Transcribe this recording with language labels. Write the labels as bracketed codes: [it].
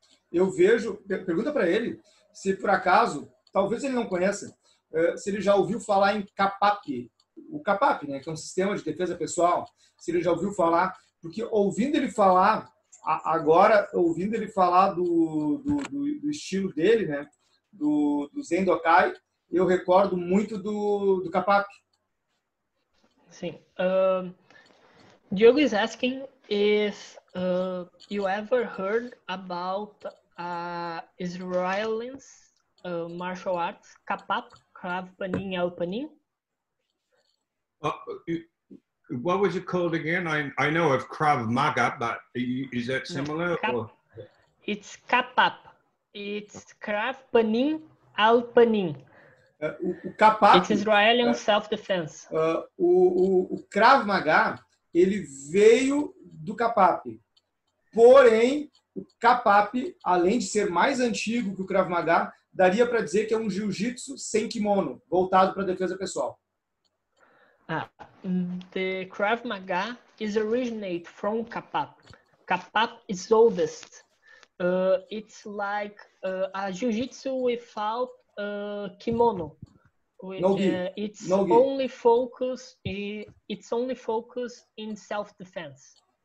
[pt] Eu vejo, pergunta para ele se por acaso, talvez ele não conheça, se ele já ouviu falar em CAPAP, o CAPAP, né, que é um sistema de defesa pessoal, se ele já ouviu falar, porque ouvindo ele falar, agora, ouvindo ele falar do estilo dele, né, do Zendokai, eu recordo muito do CAPAP. Sim. [en] Diogo is asking if you ever heard about Israelis martial arts, Kapap, Krav Panin, El Panin? What was it called again? I know of Krav Maga, but is that similar? No, it's Kapap. It's Krav Panin, El Panin. [pt] O Kapap, [en] it's Israeli self-defense. [pt] O Krav Maga, ele veio do Kapap. Porém, o Kapap, além de ser mais antigo que o Krav Maga, daria para dizer que é um jiu-jitsu sem kimono, voltado para a defesa pessoal. [en] The Krav Maga is originate from Kapap. Kapap is oldest. It's like a jiu-jitsu without kimono. It's only focused in self-defense.